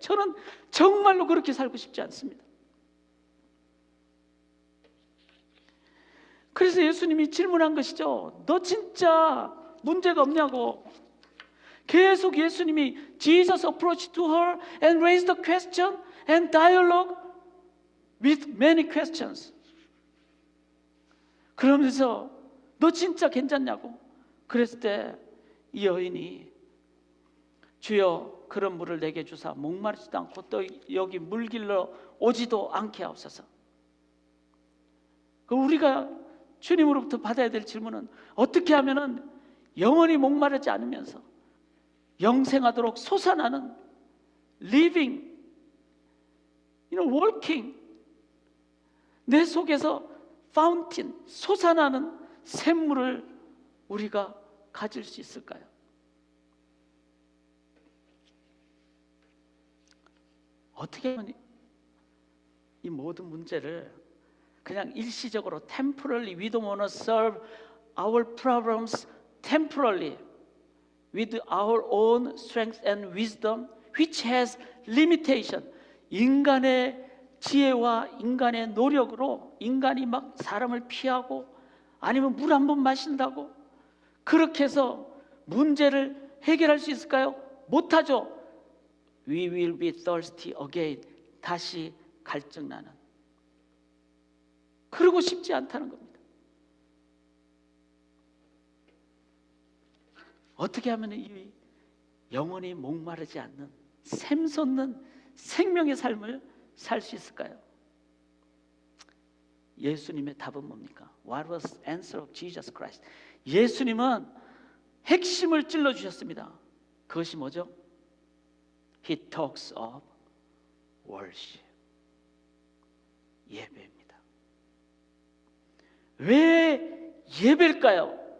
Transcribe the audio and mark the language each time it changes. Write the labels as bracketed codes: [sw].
[ko] 저는 정말로 그렇게 살고 싶지 않습니다. 그래서 예수님이 질문한 것이죠. 너 진짜 문제가 없냐고. 계속 예수님이 [en] Jesus approached to her and raised the question and dialogue with many questions. [ko] 그러면서 너 진짜 괜찮냐고. 그랬을 때 이 여인이 주여 그런 물을 내게 주사 목마르지도 않고 또 여기 물 길러 오지도 않게 하옵소서. 우리가 주님으로부터 받아야 될 질문은 어떻게 하면은 영원히 목마르지 않으면서 영생하도록 솟아나는 [en] living, working, [ko] 내 속에서 fountain, 솟아나는 샘물을 우리가 가질 수 있을까요? 어떻게 하면 이 모든 문제를 그냥 일시적으로 temporarily, we don't want to solve our problems temporarily with our own strength and wisdom, which has limitation. 인간의 지혜와 인간의 노력으로 인간이 막 사람을 피하고 아니면 물 한 번 마신다고 그렇게 해서 문제를 해결할 수 있을까요? 못하죠. [en] We will be thirsty again. [ko] 다시 갈증나는. 그러고 싶지 않다는 겁니다. 어떻게 하면 이 영원히 목마르지 않는 샘솟는 생명의 삶을 살 수 있을까요? 예수님의 답은 뭡니까? [en] What was the answer of Jesus Christ? [ko] 예수님은 핵심을 찔러 주셨습니다. 그것이 뭐죠? [en] He talks of worship. [ko] 예배입니다. 왜 예배일까요?